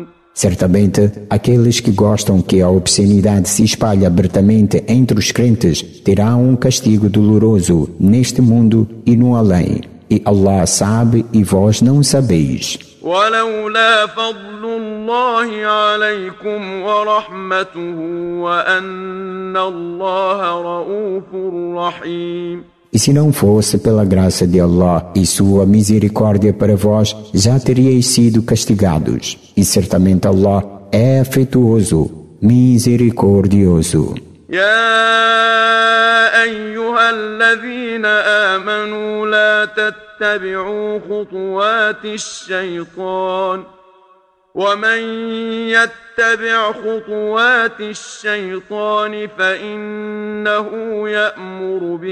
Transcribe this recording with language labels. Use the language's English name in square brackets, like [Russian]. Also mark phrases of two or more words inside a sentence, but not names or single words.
[Portuguese] Certamente, aqueles que gostam que a obscenidade se espalhe abertamente entre os crentes terão um castigo doloroso neste mundo e no além. e Allah sabe e vós não sabeis. [Arabic] ولولا فضل الله عليكم ورحمته وأن الله رؤوف رحيم. [Portuguese] E se não fosse pela graça de Allah e sua misericórdia para vós, já teríeis sido castigados. E certamente Allah é afetuoso, misericordioso. [Arabic] يا أيها الذين آمنوا لا تتبعوا خطوات الشيطان ومن يتبع خطوات الشيطان فإنه يأمر